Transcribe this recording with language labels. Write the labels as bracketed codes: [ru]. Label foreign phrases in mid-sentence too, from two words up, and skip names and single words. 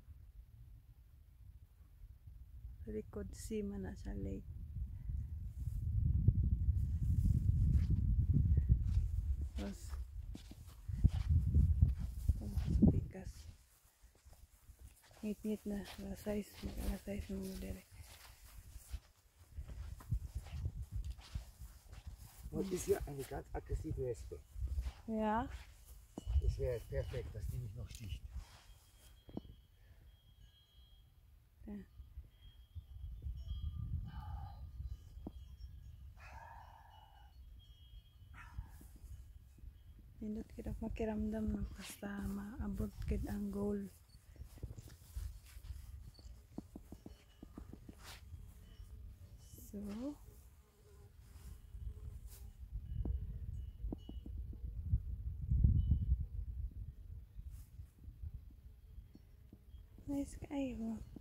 [ceb] Sa likod si man na sa lake. Tapos pikas. Ngit-ngit na. Mag-size mo dire. [de] Und ist hier eine ganz aggressive Wespe. Ja. Das wäre jetzt perfekt, dass die mich noch sticht. Ja. [ceb] Nindot kita makiramdam na basta maabot kid ang goal. So, nice kayo.